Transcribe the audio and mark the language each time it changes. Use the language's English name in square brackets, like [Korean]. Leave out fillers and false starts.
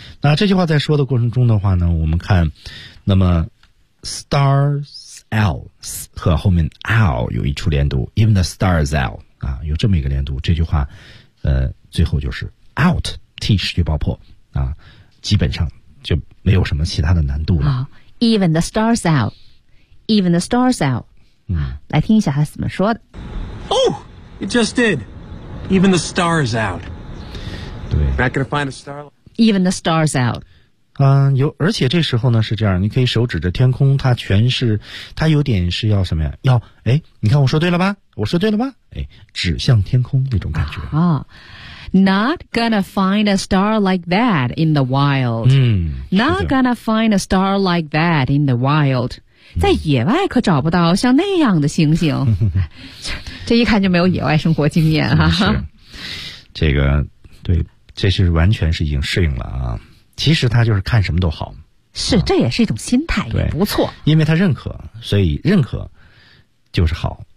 [Chinese] 那这句话在说的过程中的话呢，我们看，那么 stars out 和后面 out 有一处连读 ， [English] Even the stars out [Chinese] 啊，有这么一个连读。这句话最后就是 out T 失去爆破啊。基本上就没有什么其他的难度了。 [English] Oh, even the stars out, even the stars out. [Chinese] 来听一下他怎么说的。 [English] Oh, it just did. Even the stars out. [Chinese] 对。 [English] Not gonna find a star. Even the stars out. [Chinese] 而且这时候呢是这样，你可以手指着天空，它全是，它有点是要什么呀？要哎，你看我说对了吧？我说对了吧？哎，指向天空那种感觉。啊。 [English] Not gonna find a star like that in the wild. Not gonna find a star like that in the wild. [Chinese] 在野外可找不到像那样的星星。这一看就没有野外生活经验哈。这个对，这是完全是已经适应了啊。其实他就是看什么都好。是，这也是一种心态，也不错。因为他认可，所以认可就是好。